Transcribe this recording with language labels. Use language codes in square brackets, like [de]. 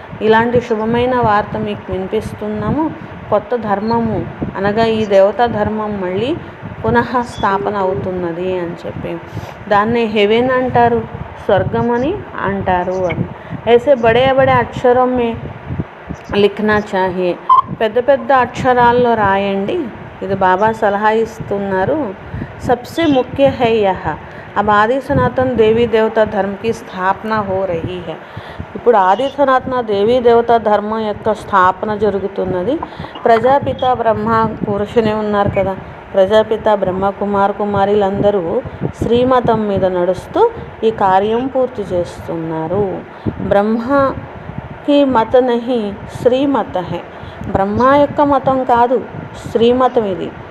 [te] ఇలాంటి శుభమైన వార్త మీకు వినిపిస్తున్నాము. కొత్త ధర్మము అనగా ఈ దేవతా ధర్మం మళ్ళీ పునః స్థాపన అవుతున్నది అని చెప్పి దాన్నే హెవెన్ అంటారు, స్వర్గం అని అంటారు అని. [hi] ऐसे बड़े बड़े అక్షరం మే లిఖనా చాహియే, [te] పెద్ద పెద్ద అక్షరాల్లో రాయండి. ఇది బాబా సలహా ఇస్తున్నారు. [hi] సబ్సే ముఖ్య హై యహ, अब आदि सनातन देवी देवता धर्म की स्थापना हो रही है. [te] ఇప్పుడు ఆది సనాతన దేవీ దేవతా ధర్మం యొక్క స్థాపన జరుగుతున్నది. ప్రజాపిత బ్రహ్మ పురుషునే ఉన్నారు కదా, ప్రజాపిత బ్రహ్మ కుమార్ కుమారీలందరూ శ్రీమతం మీద నడుస్తూ ఈ కార్యం పూర్తి చేస్తున్నారు. [hi] బ్రహ్మకి మత నహి శ్రీమత హై, [te] బ్రహ్మ యొక్క మతం కాదు శ్రీమతం ఇది.